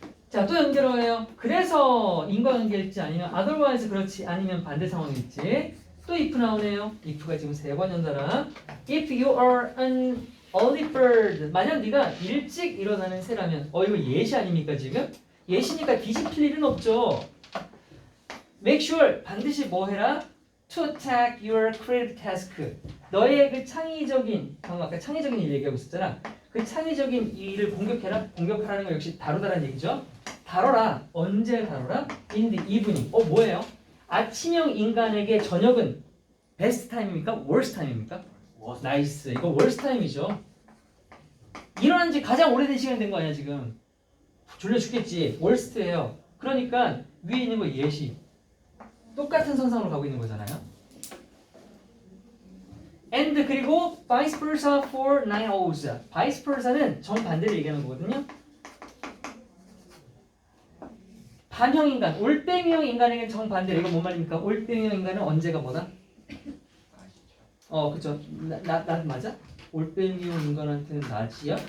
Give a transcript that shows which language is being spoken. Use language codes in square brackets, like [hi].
[ko] 자 또 연결해요. 그래서 인과관계일지 아니면 otherwise 그렇지 아니면 반대 상황일지. 또 if 나오네요. if가 지금 3번 연달아. [en] If you are an early bird. [ko] 만약 네가 일찍 일어나는 새라면 이거 예시 아닙니까 지금? 예시니까 뒤집힐 일은 없죠. [en] Make sure [ko] 반드시 뭐 해라? [en] To attack your creative task. [ko] 너의 그 창의적인 방금 아까 창의적인 일 얘기하고 있었잖아. 그 창의적인 일을 공격해라. 공격하라는 거 역시 다루다라는 얘기죠. 다뤄라. 언제 다뤄라? [en] In the evening. [ko] 뭐예요? 아침형 인간에게 저녁은 베스트 타임입니까? 월스트 타임입니까? 나이스. 이거 월스트 타임이죠. 일어난 지 가장 오래된 시간이 된 거 아니야 지금. 졸려 죽겠지. 월스트예요. 그러니까 위에 있는 거 예시. 똑같은 선상으로 가고 있는 거잖아요. [en] And [ko] 그리고 [en] vice versa for nine O's. [ko] vice versa는 정반대를 얘기하는 거거든요. 반형인간, 올빼미형 인간에겐 정반대로. 이건 뭔 말입니까? 올빼미형 인간은 언제가 뭐다? 그쵸. 낮 맞아? 올빼미형 인간한테는 낮이야?